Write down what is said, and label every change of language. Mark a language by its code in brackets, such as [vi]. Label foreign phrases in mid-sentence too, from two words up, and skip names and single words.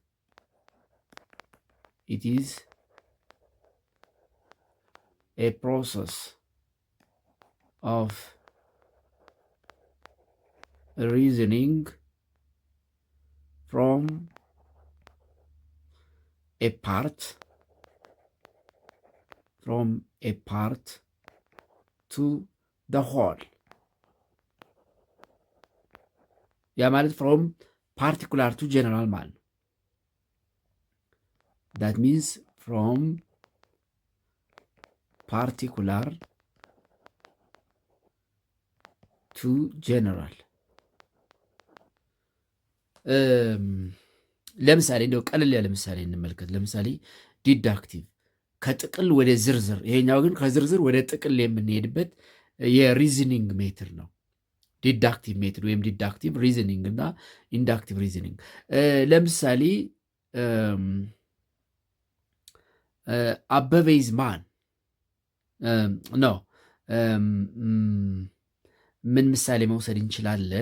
[en] It is a process of reasoning from a part to the whole. [am] ያ ማለት [en] from particular to general [am] ማለት ነው። [en] that means from particular to general። [am] ለምሳሌ እንደው ቀለል ያለ ምሳሌ እንመልከት። ለምሳሌ ዲዳክቲቭ ከጥቅል ወደ ዝርዝር፣ ይሄኛው ግን ከዝርዝር ወደ ጥቅል የምንሄድበት የሪዝኒንግ ሜትር ነው። [en] deductive method [am] ወይም [en] deductive reasoning [am] እና [en] inductive reasoning። [am] ለምሳሌ አበበ [en] is man [am] ነው። ምን ምሳሌ መውሰድ እንችላለን?